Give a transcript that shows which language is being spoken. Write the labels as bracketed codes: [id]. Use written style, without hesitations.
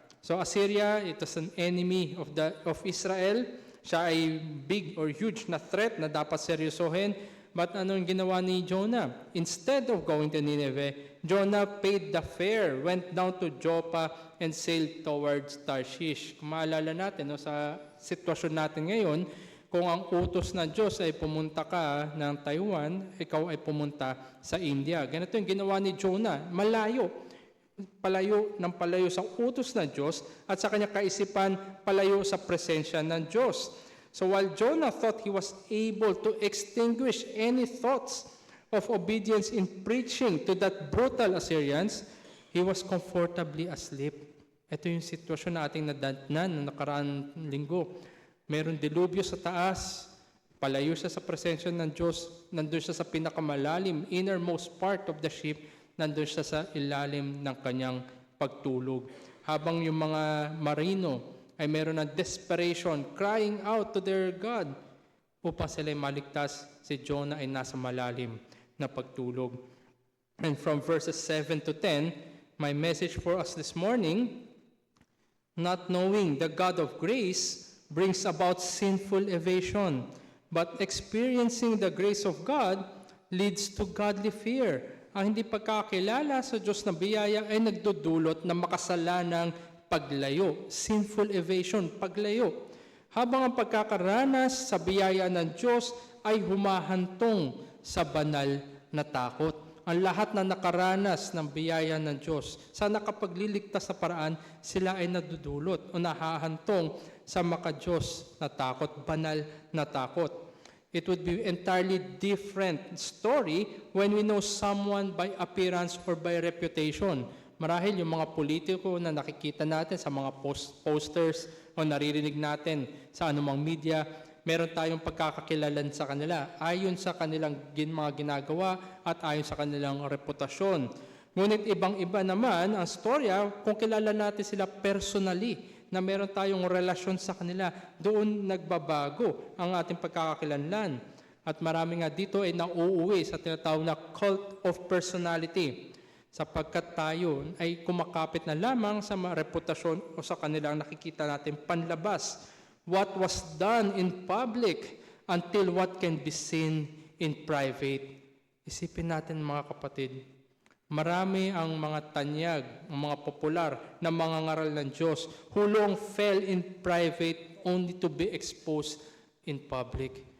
[en] So Assyria, it was an enemy of Israel. [tl] Siya ay [en] big or huge [tl] na threat na dapat seryosohin. [en] But [tl] anong ginawa ni Jonah? [en] Instead of going to Nineveh, Jonah paid the fare, went down to Joppa, and sailed towards Tarshish. [tl] Kung maalala natin, no, sa sitwasyon natin ngayon, kung ang utos ng Diyos ay pumunta ka ng Taiwan, ikaw ay pumunta sa India. Ganito yung ginawa ni Jonah. Malayo. Palayo sa utos ng Diyos at sa kanyang kaisipan, palayo sa presensya ng Diyos. [en] So while Jonah thought he was able to extinguish any thoughts of obedience in preaching to that brutal Assyrians, he was comfortably asleep. [tl] Ito yung sitwasyon na ating nadatnan noong nakaraan linggo. Meron dilubyo sa taas, palayo siya sa presensya ng Diyos, nandun siya sa pinakamalalim, [en] innermost part of the ship, [tl] nandun siya sa ilalim ng kanyang pagtulog. Habang yung mga marino ay meron ng desperation, [en] crying out to their God [tl] upang sila'y maligtas, si Jonah ay nasa malalim na pagtulog. [en] And from verses 7 to 10, my message for us this morning, not knowing the God of grace brings about sinful evasion, but experiencing the grace of God leads to godly fear. [tl] Ang hindi pagkakilala sa Diyos na biyaya ay nagdudulot ng makasalanang paglayo, [en] sinful evasion, [tl] paglayo. Habang ang pagkakaranas sa biyaya ng Diyos ay humahantong sa banal na takot. Ang lahat na nakaranas ng biyaya ng Diyos, sa nakapagliligtas na paraan, sila ay nadudulot o nahahantong sa maka-Diyos na takot, banal na takot. [en] It would be entirely different story when we know someone by appearance or by reputation. [tl] Marahil yung mga politiko na nakikita natin sa mga posters o naririnig natin sa anumang media, meron tayong pagkakakilalan sa kanila ayon sa kanilang mga ginagawa at ayon sa kanilang reputasyon. Ngunit ibang-iba naman ang storya kung kilala natin sila personally, na meron tayong relasyon sa kanila, doon nagbabago ang ating pagkakakilanlan. At marami nga dito ay nauuwi sa tinatawag na [en] cult of personality, [tl] sapagkat tayo ay kumakapit na lamang sa reputasyon o sa kanilang nakikita natin panlabas. [en] What was done in public until what can be seen in private. [tl] Isipin natin mga kapatid, marami ang mga tanyag, ang mga popular na mga ngaral ng Diyos [en] who long fell in private only to be exposed in public.